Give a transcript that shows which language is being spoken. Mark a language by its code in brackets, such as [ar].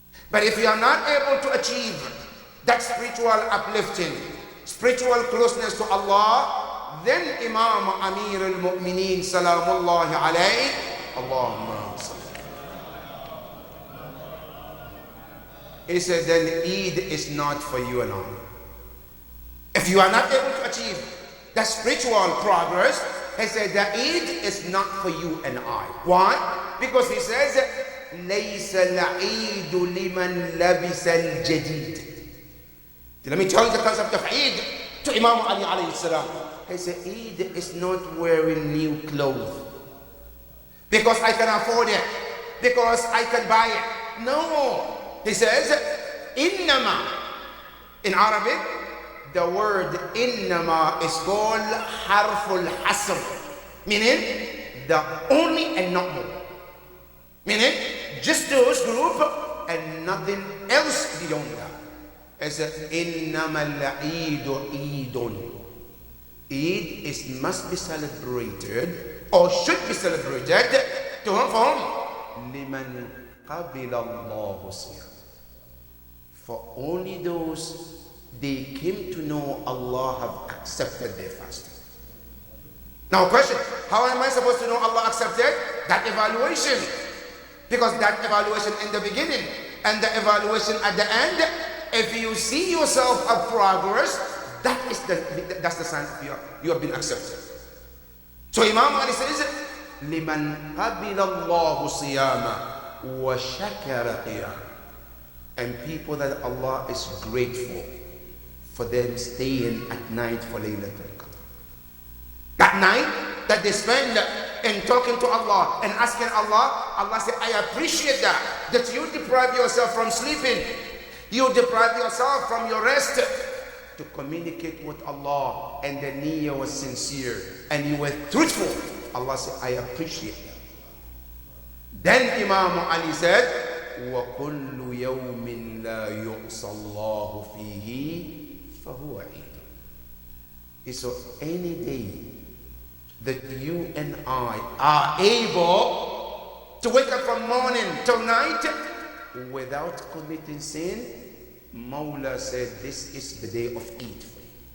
[en] But if you are not able to achieve that spiritual uplifting, spiritual closeness to Allah, then Imam Amir al-Mu'mineen Salamullahi alayhi, Allahumma salli. He said, then Eid is not for you and I. If you are not able to achieve that spiritual progress, he said that Eid is not for you and I. Why? Because he says, [ar] لَيْسَ الْعِيدُ لِمَنْ لَبِسَ الْجَدِيدِ. [en] Let me tell you the concept of Eid to Imam Ali alayhi salam. He said, Eid is not wearing new clothes because I can afford it, because I can buy it. No. He says, [ar] إِنَّمَا. [en] In Arabic, the word إِنَّمَا is called [ar] حرف الحصر, [en] meaning the only and not more. Meaning, just those group and nothing else beyond that. It's [ar] إِنَّمَا الْعِيدُ إِيدٌ. [en] Eid must be celebrated, or should be celebrated, to whom? For whom? [ar] لِمَنْ قَبِلَ اللَّهُ صِيَامًا. [en] For only those they came to know Allah have accepted their fasting. Now question, how am I supposed to know Allah accepted? That evaluation. Because that evaluation in the beginning and the evaluation at the end, if you see yourself of progress, that's the sign you have been accepted. So Imam Ali says, [ar] لِمَنْ قَبِلَ اللَّهُ صِيَامًا وَشَكَرَ قِيَامًا. [en] And people that Allah is grateful for them staying at night for Laylatul Qadr. That night that they spend in talking to Allah and asking Allah, Allah said, I appreciate that you deprive yourself from sleeping. You deprive yourself from your rest to communicate with Allah, and the niyyah was sincere and you were truthful. Allah said, I appreciate that. Then Imam Ali said, [ar] وَكُلُّ يَوْمٍ لَا يُعْصَى اللَّهُ فِيهِ فَهُوَ عِيدٌ. [en] So any day that you and I are able to wake up from morning till night without committing sin, Mawla said this is the day of Eid for you.